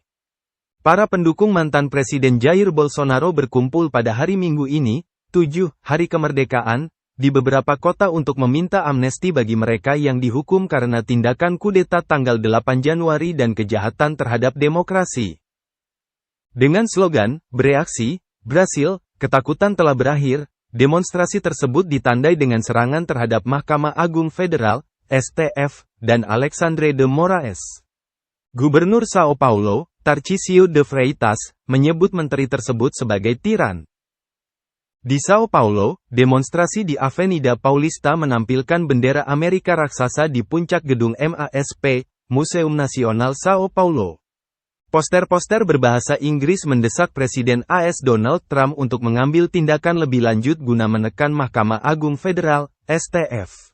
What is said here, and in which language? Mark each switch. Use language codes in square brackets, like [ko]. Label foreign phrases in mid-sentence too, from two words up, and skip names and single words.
[id] Para pendukung mantan Presiden Jair Bolsonaro berkumpul pada hari Minggu ini, 7, Hari Kemerdekaan, di beberapa kota untuk meminta amnesti bagi mereka yang dihukum karena tindakan kudeta tanggal 8 Januari dan kejahatan terhadap demokrasi. Dengan slogan, "Bereaksi, Brasil, ketakutan telah berakhir," demonstrasi tersebut ditandai dengan serangan terhadap Mahkamah Agung Federal, STF, dan Alexandre de Moraes. Gubernur Sao Paulo, Tarcísio de Freitas, menyebut menteri tersebut sebagai tiran. Di Sao Paulo, demonstrasi di Avenida Paulista menampilkan bendera Amerika raksasa di puncak gedung MASP, Museum Nasional Sao Paulo. Poster-poster berbahasa Inggris mendesak Presiden AS Donald Trump untuk mengambil tindakan lebih lanjut guna menekan Mahkamah Agung Federal, STF.